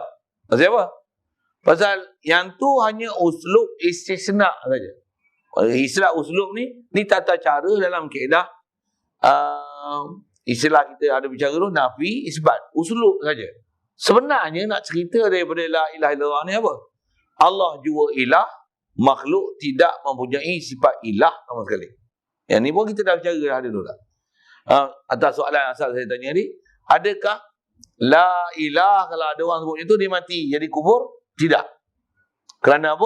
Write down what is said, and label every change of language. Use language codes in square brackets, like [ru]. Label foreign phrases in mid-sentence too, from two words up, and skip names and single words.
[ms] Pasal apa? Pasal yang tu hanya [ar] أسلوب استثناء [ms] saja. Istilah uslub ni tata cara dalam kaedah istilah kita ada bicara tu [ar] نفي إثبات, [ms] uslub saja. Sebenarnya nak cerita daripada [ar] لا إله إلا الله [ms] ni apa? Allah jua ilah, makhluk tidak mempunyai sifat ilah sama sekali. Yang ni pun kita dah bicara dah dulu tak? Atas soalan asal saya tanya ni, adakah [ar] لا إله [ms] kalau ada orang sebut macam tu dia mati jadi kubur? Tidak. Kerana apa?